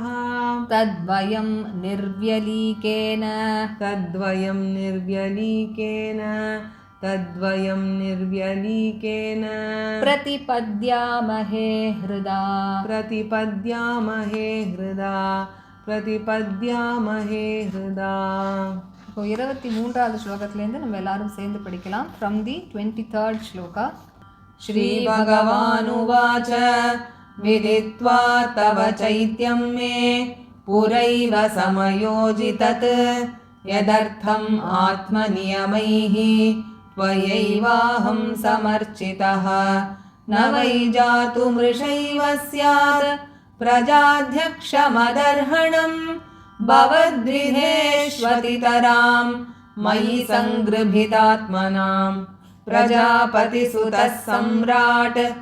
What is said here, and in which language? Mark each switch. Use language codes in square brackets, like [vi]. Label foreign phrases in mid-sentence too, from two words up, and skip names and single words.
[sa] तद्वयं निर्व्यलीकेन तद्वयं निर्व्यलीकेन तद्वयं निर्व्यलीकेन प्रतिपद्यामहे हृदा प्रतिपद्यामहे हृदा प्रतिपद्यामहे हृदा [ta] இப்போ 23வது ஸ்லோகத்திலேருந்து நம்ம எல்லாரும் சேர்ந்து படிக்கலாம் [en] from the 23rd [ta] श्लोका [sa] श्रीभगवानुवाच विदित्वा तव चैत्यं मे पुरैव समयोजितत् यदर्थम् आत्मनियमैः त्वयैवाहं समर्चितः न वै जातुमृषैव स्यात् प्रजाध्यक्षमदर्हणं भवद्विधेष्वतितरां मयि सङ्गृभीतात्मनां प्रजापतिसुतः सम्राट्